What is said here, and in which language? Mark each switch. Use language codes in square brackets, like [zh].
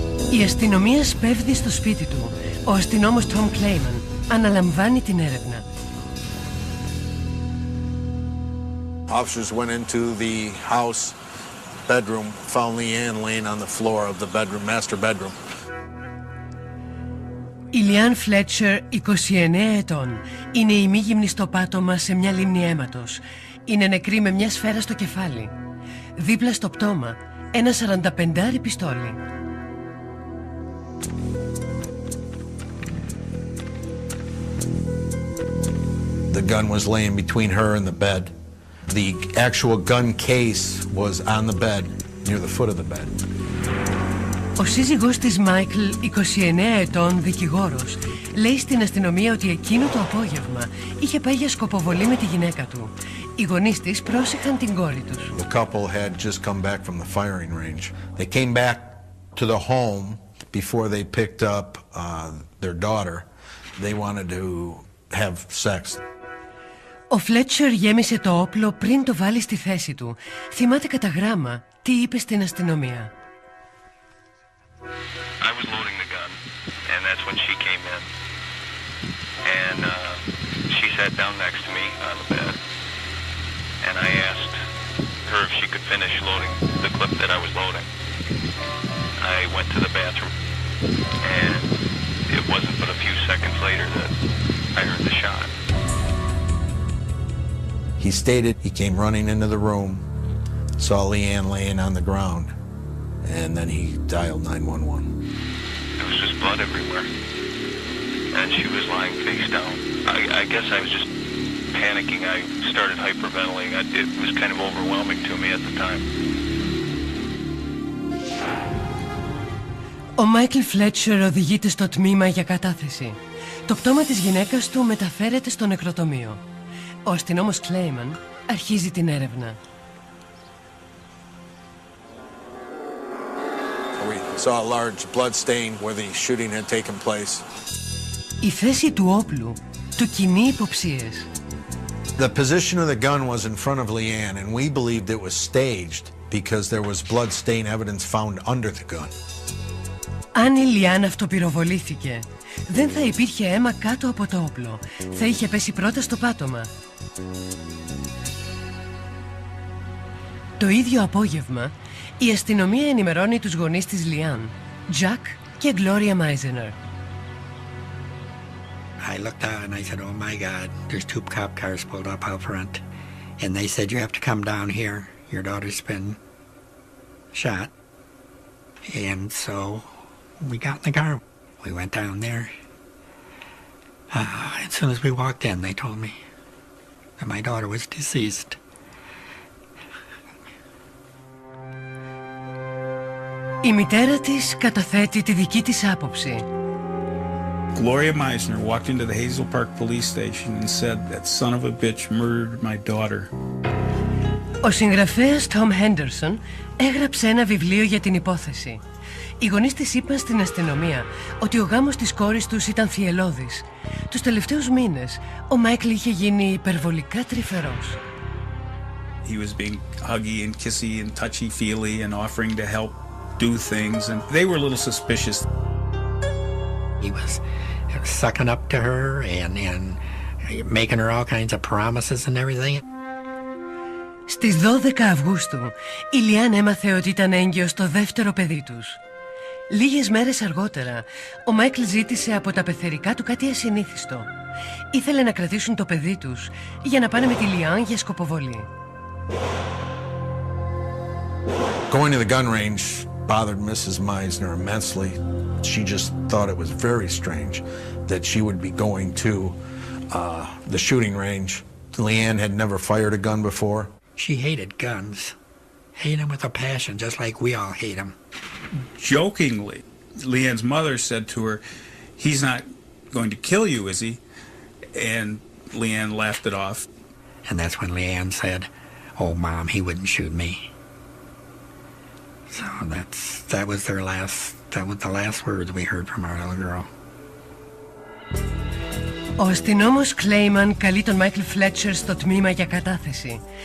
[el] Η αστυνομία σπέβδει στο σπίτι του. Ο αστυνόμος Τόμ Κλέιμαν αναλαμβάνει την έρευνα. [en] Officers went into the house bedroom, found Leanne laying on the floor of the bedroom, master bedroom. [el] Η Λιάν Φλέτσερ, 29 ετών, είναι ημίγυμνη στο πάτωμα σε μια λίμνη αίματος. Είναι νεκρή με μια σφαίρα στο κεφάλι. Δίπλα στο πτώμα, ένα 45 πιστόλι. [en] The gun was laying between her and the bed. The actual gun case was on the bed, near the foot of the bed. [el] Ο σύζυγός της Μάικλ, 29 ετών, δικηγόρος, λέει στην αστυνομία ότι εκείνο το απόγευμα είχε πάει για σκοποβολή με τη γυναίκα του. Οι γονείς της πρόσεχαν την κόρη τους. [en] The couple had just come back from the firing range. They came back to the home before they picked up their daughter. They wanted to have sex. [el] Ο Φλέτσερ γέμισε το όπλο πριν το βάλει στη θέση του. Θυμάται κατά γράμμα τι είπε στην αστυνομία. [en] I was loading the gun, and that's when she came in. And she sat down next to me on the bed. And I asked her if she could finish loading the clip that I was loading. I went to the bathroom, and it wasn't but a few seconds later that I heard the shot. He stated he came running into the room saw Leanne laying on the ground, and then he dialed 911. There was just blood everywhere, and she was lying face down. I guess I was just panicking. I started hyperventilating. It was kind of overwhelming to me at the time. [el] Ο Μάικλ Φλέτσερ οδηγείται στο τμήμα για κατάθεση. Το πτώμα της γυναίκας του μεταφέρεται στο νεκροτομείο. Ο αστυνόμος Κλέιμαν αρχίζει την έρευνα. [en] We saw a large blood stain where the shooting had taken place. [el] Η θέση του όπλου του κινεί υποψίες. [en] The position of the gun was in front of Leanne, and we believed it was staged because there was blood stain evidence found under the gun. [el] Αν η Λιάν αυτοπυροβολήθηκε, δεν θα υπήρχε αίμα κάτω από το όπλο. Θα είχε πέσει πρώτα στο πάτωμα. Το ίδιο απόγευμα, η αστυνομία ενημερώνει τους γονείς της Λιάν, Τζακ και Γκλώρια Μάιζενερ. [en] I looked out and I said, oh my God, there's 2 cop cars pulled up out front. And they said, you have to come down here. Your daughter's been shot. And so we got in the car. We went down there. As soon as we walked in, they told me that my daughter was deceased. [el] Η μητέρα της καταθέτει τη δική της άποψη. [en] Gloria Meisner walked into the Hazel Park police station and said that son of a bitch murdered my daughter. [el] Ο συγγραφέας Τόμ Χέντερσον έγραψε ένα βιβλίο για την υπόθεση. Οι γονείς της είπαν στην αστυνομία ότι ο γάμος της κόρης τους ήταν θυελλώδης. Τους τελευταίους μήνες, ο Μάικλ είχε γίνει υπερβολικά τρυφερός. [en] He was being huggy and kissy and touchy-feely and offering to help do things, and they were a little suspicious. He was sucking up to her and making her all kinds of promises and everything. [el] Στις 12 Αυγούστου, η Λιάν έμαθε ότι ήταν έγκυος το δεύτερο παιδί τους. Λίγες μέρες αργότερα, ο Μάικλ ζήτησε από τα πεθερικά του κάτι ασυνήθιστο. Ήθελε να κρατήσουν το παιδί τους για να πάνε με τη Λιάν για σκοποβολή. [en] Going to the gun range bothered Mrs. Meisner immensely. She just thought it was very strange that she would be going to the shooting range. Leanne had never fired a gun before. She hated guns. Hated them with a passion, just like we all hate them. Jokingly, Leanne's mother said to her, he's not going to kill you, is he? And Leanne laughed it off. And that's when Leanne said, oh, Mom, he wouldn't shoot me. So that was the last words we heard from our little girl. [el] Ο αστυνόμος Κλέιμαν καλεί τον Μάικλ Φλέτσερ στο τμήμα για κατάθεση.